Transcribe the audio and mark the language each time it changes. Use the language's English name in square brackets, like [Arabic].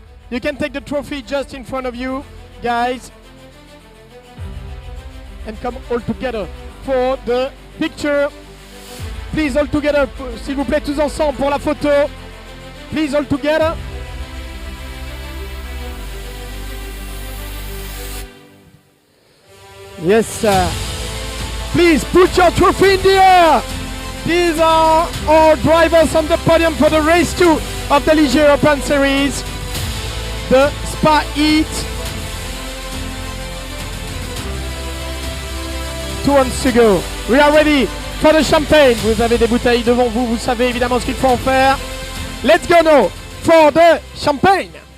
[English] You can take the trophy just in front of you, guys. And come all together for the picture. Please, all together, [French] s'il vous plaît, tous ensemble pour la photo. [English] Please, all together. Yes, sir. Please put your trophy in the air. These are our drivers on the podium for the race 2 of the Ligier European Series, the Spa Heat. 2 rounds to go. We are ready for the champagne. [French] Vous avez des bouteilles devant vous, vous savez évidemment ce qu'il faut en faire. [English] Let's go now for the champagne.